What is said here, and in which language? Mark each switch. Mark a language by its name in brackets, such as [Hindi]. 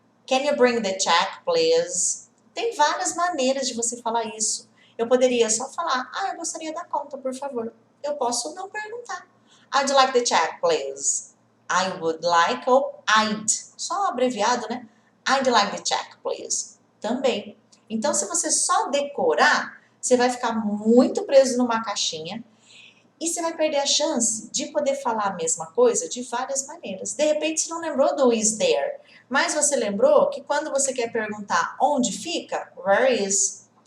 [English] Can you bring the check, please? [Portuguese] Tem várias maneiras de você falar isso. Eu poderia só falar, eu gostaria da conta, por favor. Eu posso não perguntar. [English] I'd like the check, please. I would like ou I'd. Só abreviado, né? I'd like the check, please. [Portuguese] Também. Então, se você só decorar, você vai ficar muito preso numa caixinha e você vai perder a chance de poder falar a mesma coisa de várias maneiras. De repente, você não lembrou do is there, mas você lembrou que quando você quer perguntar onde fica, where is.